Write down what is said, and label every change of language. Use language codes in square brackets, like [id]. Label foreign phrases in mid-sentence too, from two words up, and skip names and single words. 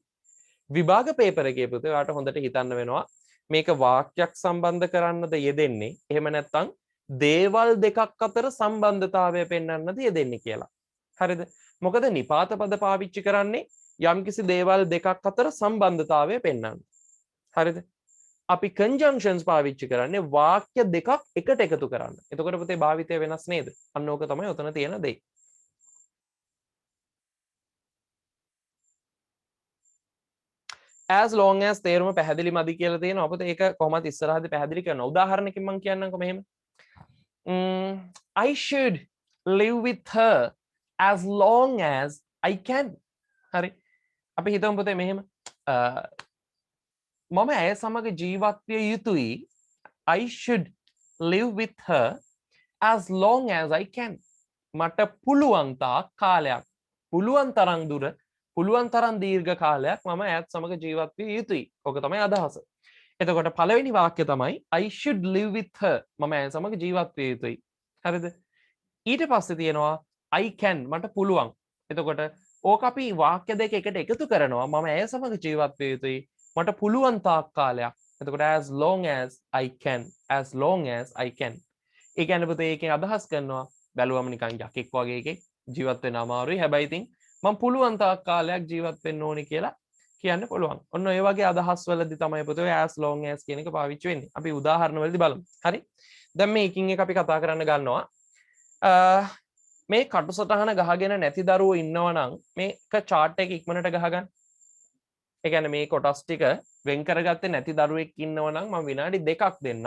[si] විභාග පේපර් එකේ පුතේ ඔයාලට හොඳට හිතන්න වෙනවා මේක වාක්‍යයක් සම්බන්ධ කරන්නද යෙදෙන්නේ, එහෙම නැත්නම් දේවල් දෙකක් අතර සම්බන්ධතාවය පෙන්වන්නද යෙදෙන්නේ කියලා. හරිද? මොකද නිපාත පද පාවිච්චි කරන්නේ යම්කිසි දේවල් දෙකක් අතර සම්බන්ධතාවය පෙන්වන්න. හරිද? අපි conjunctions පාවිච්චි කරන්නේ වාක්‍ය දෙකක් එකට එකතු කරන්න. එතකොට පුතේ භාවිතය වෙනස් නේද? අන්න ඕක තමයි උතන තියෙන දේ. [en] as long as [si] තේරුම පැහැදිලි මදි කියලා තියෙනවා. අපිට ඒක කොහොමද ඉස්සරහදී පැහැදිලි කරනවා. උදාහරණකින් මම කියන්නම්කො මෙහෙම. [en] I should live with her as long as I can. [si] හරි. අපි හිතමු පුතේ මෙහෙම. මම ඇය සමග ජීවත් විය යුතුයි. [en] I should live with her as long as I can. [si] මට පුළුවන් තාක් කාලයක්, පුළුවන් තරම් දුර, පුළුවන් තරම් දීර්ඝ කාලයක් මම ඇයත් සමග ජීවත් විය යුතුයි. ඔක තමයි අදහස. එතකොට පළවෙනි වාක්‍ය තමයි [en] I should live with her. [si] මම ඇය සමග ජීවත් විය යුතුයි. හරිද? ඊට පස්සේ තියෙනවා [en] I can. [si] මට පුළුවන්. එතකොට ඕක අපි වාක්‍ය දෙක එකට එකතු කරනවා. මම ඇය සමග ජීවත් විය යුතුයි. මට පුළුවන් තාක් කාලයක්. [en] එතකොට as long as I can. as long as I can. [si] ඒ කියන්නේ පුතේ ඒකෙන් අදහස් කරනවා බැලුවම නිකන් යකෙක් වගේ එකෙක් ජීවත් වෙන්න අමාරුයි. හැබැයි ඉතින් මම පුළුවන් තාක් කාලයක් ජීවත් වෙන්න ඕනේ කියලා කියන්න පුළුවන්. ඔන්න ඔය වගේ අදහස් වලදී තමයි පුතේ [en] as long as [si] කියන එක පාවිච්චි වෙන්නේ. අපි උදාහරණ වලදී බලමු. හරි? දැන් මේකින් එක අපි කතා කරන්න ගන්නවා. මේ කටුසටහන ගහගෙන නැති දරුවෝ ඉන්නවා නම් මේක chart එක ඉක්මනට ගහගන්න. ඒ කියන්නේ මේ කොටස් ටික වෙන් කරගත්තේ නැති දරුවෙක් ඉන්නවා නම් මම විනාඩි 2ක් දෙන්නම්.